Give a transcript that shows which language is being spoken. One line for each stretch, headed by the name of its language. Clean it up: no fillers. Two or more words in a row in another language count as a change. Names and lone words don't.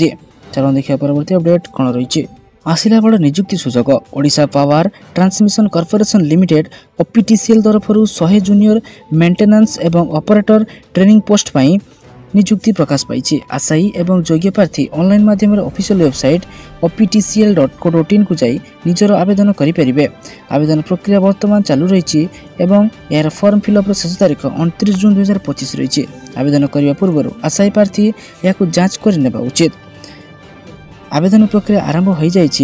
Odia: ଚାଲନ୍ତୁ ଦେଖିବା ପରବର୍ତ୍ତୀ ଅପଡେଟ୍ କ'ଣ ରହିଛି। ଆସିଲା ବଡ଼ ନିଯୁକ୍ତି ସୁଯୋଗ। ଓଡ଼ିଶା ପାୱାର ଟ୍ରାନ୍ସମିଶନ କର୍ପୋରେସନ ଲିମିଟେଡ୍ OPTCL ତରଫରୁ 100
English: junior maintenance
Odia: ଏବଂ
English: operator training post
Odia: ପାଇଁ ନିଯୁକ୍ତି ପ୍ରକାଶ ପାଇଛି। ଆଶାୟୀ ଏବଂ ଯୋଗ୍ୟ ପ୍ରାର୍ଥୀ ଅନଲାଇନ୍ ମାଧ୍ୟମରେ
English: official website
Odia: optcl.co.in କୁ ଯାଇ ନିଜର ଆବେଦନ କରିପାରିବେ। ଆବେଦନ ପ୍ରକ୍ରିୟା ବର୍ତ୍ତମାନ ଚାଲୁ ରହିଛି ଏବଂ ଏହାର
English: form fillup
Odia: ଶେଷ ତାରିଖ 29 ଜୁନ୍ 2025 ରହିଛି। ଆବେଦନ କରିବା ପୂର୍ବରୁ ଆଶାୟୀ ପ୍ରାର୍ଥୀ ଏହାକୁ ଯାଞ୍ଚ କରିନେବା ଉଚିତ। ଆବେଦନ ପ୍ରକ୍ରିୟା ଆରମ୍ଭ ହୋଇଯାଇଛି।